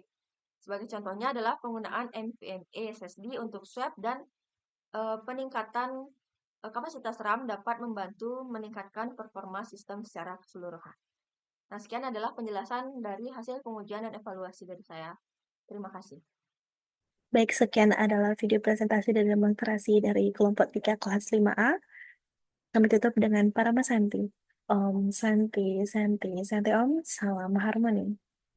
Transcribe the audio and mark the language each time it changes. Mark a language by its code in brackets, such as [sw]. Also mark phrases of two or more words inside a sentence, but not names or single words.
[id] Sebagai contohnya adalah penggunaan NVMe SSD untuk swap dan peningkatan kapasitas RAM dapat membantu meningkatkan performa sistem secara keseluruhan. Nah, sekian adalah penjelasan dari hasil pengujian dan evaluasi dari saya. Terima kasih. Baik, sekian adalah video presentasi dan demonstrasi dari kelompok 3 kelas 5A. Kami tutup dengan para Santi. [sa] ॐ शान्ति शान्ति शान्ति ॐ, [id] salam harmoni.